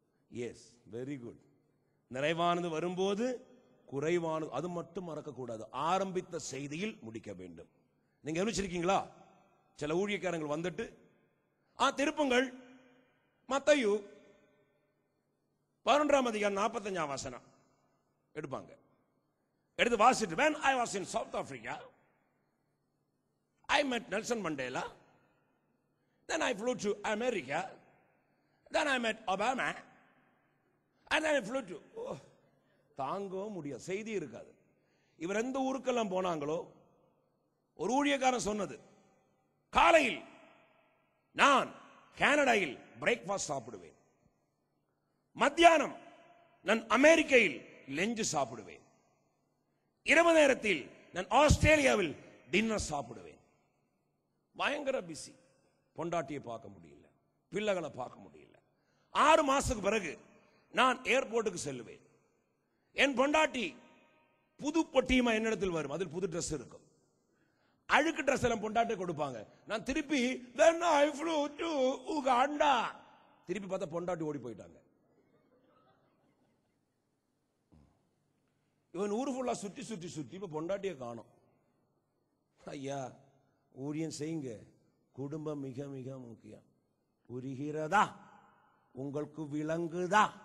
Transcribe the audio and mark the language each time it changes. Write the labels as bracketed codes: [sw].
[en] Yes, very good. [ta] நிறைவானது வரும்போது குறைவானது, அது மட்டும் மறக்க கூடாது. ஆரம்பித்த செய்தியில் முடிக்க வேண்டும். நீங்க கவனிச்சிருக்கீங்களா? சில ஊழியக்காரங்கள் வந்துட்டு திருப்புங்கள் மத்தேயு 11ஆம் அதிகாரம் 45ஆம் வசனம் எடுப்பாங்க. எடுத்து வாசிட்டு, [en] when I was in South Africa, I met Nelson Mandela. Then I flew to America. Then I met Obama. And then I flew to... [ta] தாங்கவும் முடியாது, செய்தி இருக்காது. இவர் எந்த ஊருக்கெல்லாம் போனாங்களோ, ஒரு ஊழியக்காரன் சொன்னது, காலையில் நான் கனடாவில் பிரேக்ஃபாஸ்ட் சாப்பிடுவேன், மத்தியானம் நான் அமெரிக்கையில் லஞ்ச் சாப்பிடுவேன், இரவு நேரத்தில் நான் ஆஸ்திரேலியாவில் டின்னர் சாப்பிடுவேன். பயங்கர பிஸி. பொண்டாட்டியை பார்க்க முடியல, பிள்ளைகளை பார்க்க முடியல. 6 மாசத்துக்கு பிறகு நான் ஏர்போர்ட்டுக்கு செல்லுவேன். என் பொண்டாட்டி புது பொட்டியுமா என்னிடத்தில் வரும், அதில் புது ட்ரெஸ் இருக்கும். அழுக்கு ட்ரெஸ் எல்லாம் பொண்டாட்டி கொடுப்பாங்க. நான் திருப்பி [en] then I flew to Uganda. [ta] திருப்பி பார்த்தா பொண்டாட்டி ஓடி போயிட்டாங்க. இவன் ஊரு ஃபுல்லா சுற்றி சுற்றி சுற்றி இப்ப பொண்டாட்டியை காணோம். ஐயா, ஊழியம் செய்யுங்க, குடும்பம் மிக மிக முக்கியம். புரிகிறதா? உங்களுக்கு விளங்குதா?